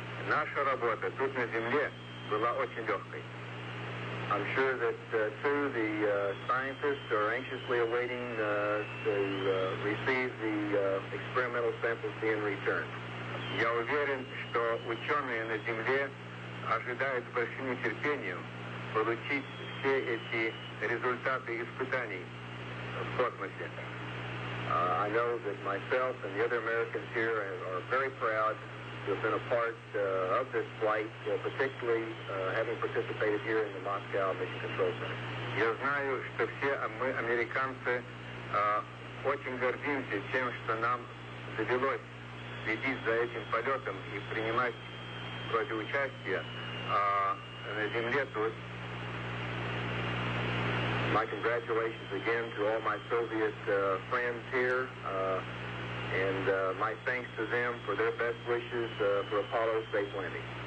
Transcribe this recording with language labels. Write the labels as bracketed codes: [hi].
[ru] Наша работа тут на Земле была очень легкой. [en] I'm sure that, too, the scientists are anxiously awaiting to receive the experimental samples being returned. [ru] Я уверен, что ученые на Земле ожидают с большим нетерпением получить все эти результаты испытаний в космосе. [en] I know that myself and the other Americans here are very proud to have been a part of this flight, particularly having participated here in the Moscow Mission Control Center. [ru] Я знаю, что все мы, американцы, очень гордимся тем, что нам довелось следить за этим полетом и принимать вроде участие на Земле тут. [en] My congratulations again to all my Soviet friends here, and my thanks to them for their best wishes for Apollo's safe landing.